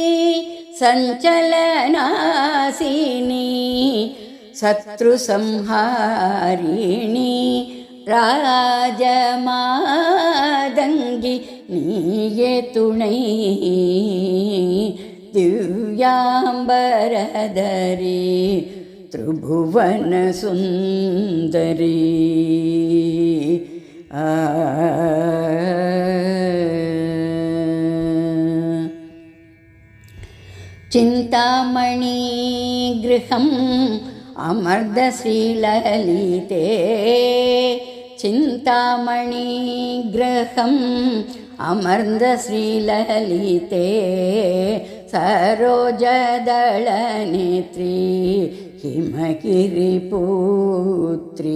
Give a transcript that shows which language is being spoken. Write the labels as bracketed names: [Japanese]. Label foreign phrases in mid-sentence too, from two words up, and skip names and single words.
[Tamil] சஞ்சலநாசினி சத்ரு சம்ஹாரிணி, ராஜமாதங்கி நீயே துணை, திவ்யாம்பரதரி திரிபுவன சுந்தரி. [Kannada] ಚಿಂತಾಮಣಿ ಗೃಹಂ ಅಮರ್ದ ಶ್ರೀಲಲಿತೆ, ಚಿಂತಾಮಣಿ ಗೃಹಂ ಅಮರ್ದ ಶ್ರೀಲಲಿತೆ, ಸರೋಜದಳನೇತ್ರಿ ಹಿಮಗಿರಿ ಪುತ್ರಿ.